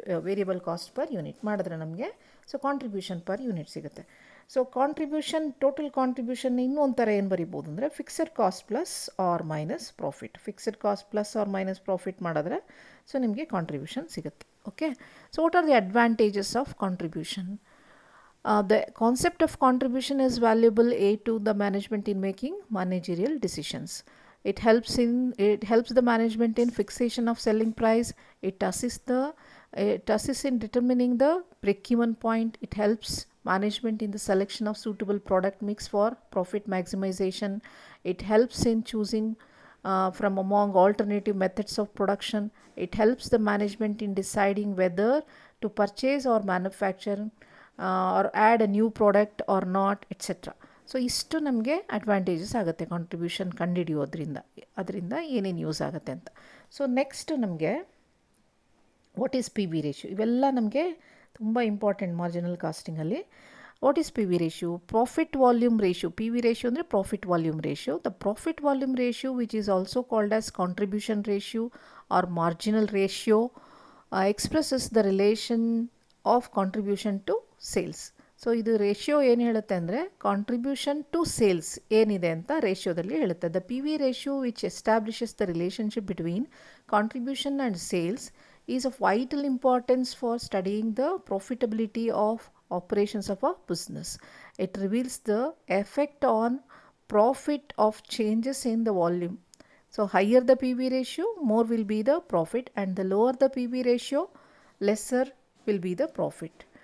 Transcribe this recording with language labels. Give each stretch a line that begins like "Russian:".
Kannada: Variable cost per unit ಮಾಡಿದ್ರೆ ನಮಗೆ so contribution per unit ಸಿಗುತ್ತೆ. ಸೊ ಕಾಂಟ್ರಿಬ್ಯೂಷನ್, ಟೋಟಲ್ ಕಾಂಟ್ರಿಬ್ಯೂಷನ್ ಇನ್ನೊಂದು ಥರ ಏನು ಬರಿಬೋದು ಅಂದರೆ fixed cost plus R minus profit. Fixed cost plus R minus profit ಮಾಡಿದ್ರೆ ಸೊ ನಿಮಗೆ ಕಾಂಟ್ರಿಬ್ಯೂಷನ್ ಸಿಗುತ್ತೆ.
English: Okay, so what are the advantages of contribution? The concept of contribution is valuable to the management in making managerial decisions. It helps the management in fixation of selling price. It assists in determining the break-even point. It helps management in the selection of suitable product mix for profit maximization. It helps in choosing from among alternative methods of production. It helps the management in deciding whether to purchase or manufacture or add a new product or not, etc.
Kannada: So ಇಷ್ಟು ನಮಗೆ advantages ಆಗುತ್ತೆ contribution ಕಂಡುಹಿಡಿಯೋದ್ರಿಂದ, ಅದರಿಂದ ಏನೇನು use ಆಗುತ್ತೆ ಅಂತ. So next ನಮಗೆ
English: what is P V ratio,
Kannada: ಇವೆಲ್ಲ ನಮಗೆ ತುಂಬ important marginal ಕಾಸ್ಟಿಂಗಲ್ಲಿ. What is P V ratio? Profit volume ratio. P V ratio ಅಂದರೆ profit volume ratio.
English: The profit volume ratio which is also called as contribution ratio or marginal ratio expresses the relation of contribution to sales.
Kannada: So ಇದು ratio ಏನು ಹೇಳುತ್ತೆ ಅಂದರೆ contribution to sales ಏನಿದೆ ಅಂತ ರೇಷಿಯೋದಲ್ಲಿ ಹೇಳುತ್ತೆ.
English: The P V ratio which establishes the relationship between contribution and sales is of vital importance for studying the profitability of operations of a business. It reveals the effect on profit of changes in the volume. So higher the PV ratio, more will be the profit, and the lower the PV ratio, lesser will be the profit.